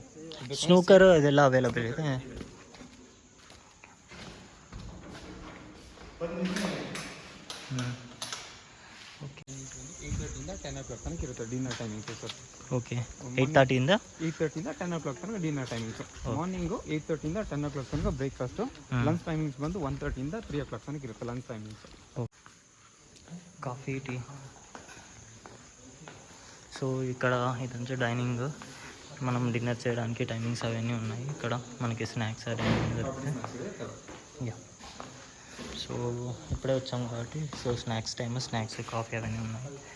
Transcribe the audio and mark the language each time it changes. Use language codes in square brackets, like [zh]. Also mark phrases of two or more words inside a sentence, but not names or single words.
[kn] ಸ್ನೂಕರ್ ಇದೆಲ್ಲ ಅವೈಲಬಲ್ ಇದೆ. ಓಕೆ, 8:30 ಇಂದ 10 o'clock ತನಕ ಇರುತ್ತೆ [en] dinner timings sir. [kn] ಓಕೆ, 8:30 ಇಂದ 10 o'clock ತನಕ [en] dinner timings. [kn] ಮಾರ್ನಿಂಗು 8:30 ಇಂದ 10 o'clock ತನಕ ಬ್ರೇಕ್ಫಾಸ್ಟು. [en] lunch timings [kn] ಬಂದು 1:30 ಇಂದ 3 o'clock ತನಕ ಇರುತ್ತೆ [en] lunch timings. [te] కాఫీ, టీ. సో ఇక్కడ ఇదంతా డైనింగ్, మనం డిన్నర్ చేయడానికి టైమింగ్స్ అవన్నీ ఉన్నాయి. ఇక్కడ మనకి స్నాక్స్ అవన్నీ దొరుకుతాయి. యా, సో ఇప్పుడే వచ్చాం కాబట్టి సో [en] snacks time, [te] స్నాక్స్, కాఫీ అవన్నీ ఉన్నాయి.